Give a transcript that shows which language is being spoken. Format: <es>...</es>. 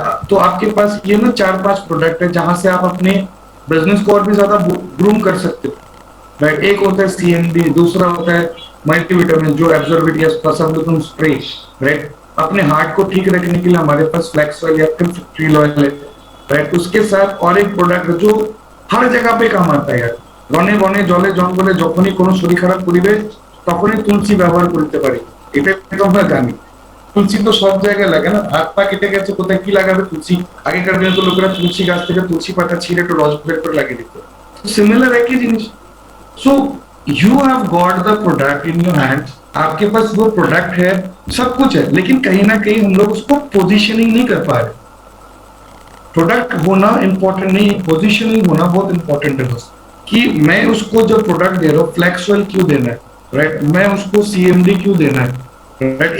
<hi>तो आपके पास ये ना 4-5 प्रोडक्ट है जहां से आप अपने बिजनेस को और भी ज्यादा ग्रूम कर सकते हो, राइट। एक होता है CMD, दूसरा होता है मल्टीविटामिन जो एब्जॉर्बिट या पसंद स्प्रे, राइट। अपने हार्ट को ठीक रखने के लिए हमारे पास फ्लैक्स ऑयल या ट्री ऑयल है, राइट। उसके साथ और एक प्रोडक्ट जो हर जगह पे काम आता है यार,</hi> <bn>রনে বনে জলে জঙ্গলে যখনই কোনো শরীর খারাপ করিবে তখনই তুলসী ব্যবহার করতে পারি, এটা তো আমরা জানি। তুলসী তো সব জায়গায় লাগে না, হাত পা কেটে গেছে কোথায় কি লাগাবে তুলসী, আগেকার দিনে তো লোকেরা তুলসী গাছ থেকে তুলসী পাতা ছিঁড়ে একটু রস বের করে লাগিয়ে দিত, সিমিলার একই জিনিস।</bn> <en>so you have got the product in your hand,</en> <hi>आपके पास वो प्रोडक्ट है, सब कुछ है, लेकिन कहीं ना कहीं हम लोग उसको पोजिशनिंग नहीं कर पा रहे। प्रोडक्ट होना इंपॉर्टेंट नहीं, पोजिशनिंग होना बहुत इंपॉर्टेंट है दोस्त, कि मैं उसको जो प्रोडक्ट दे रहा हूँ फ्लैक्स ऑयल क्यों देना है, राइट, मैं उसको CMD क्यों देना है, राइट।</hi>